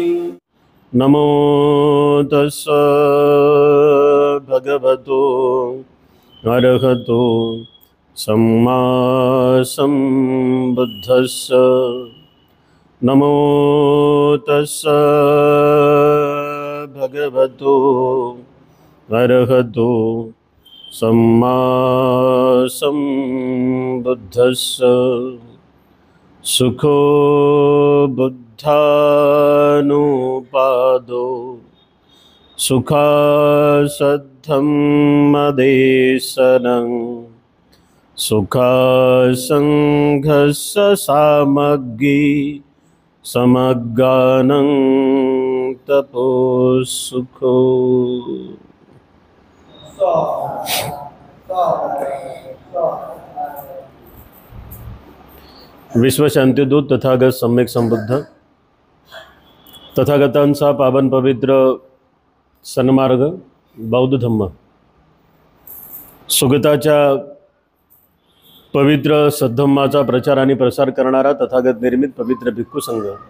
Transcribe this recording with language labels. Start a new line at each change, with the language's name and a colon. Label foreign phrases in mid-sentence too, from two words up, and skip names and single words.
Pali: नमो तस्स भगवतो अरहतो सम्मा सम्बुद्धस्स। नमो तस्स भगवतो अरहतो सम्मा सम्बुद्धस्स। सुखो बुद्धानुपादो सुखासद्धम्मदेशनं सुखासंघस्य सामग्री समग्गानं तपोसुखो।
Marathi: विश्वशांतीदूत तथागत सम्यक संबुद्ध तथागतांचा पावन पवित्र सन्मार्ग बौद्ध धम्म सुगताच्या पवित्र सद्धम्माचा प्रचार आणि प्रसार करणारा तथागत निर्मित पवित्र भिक्खू संघ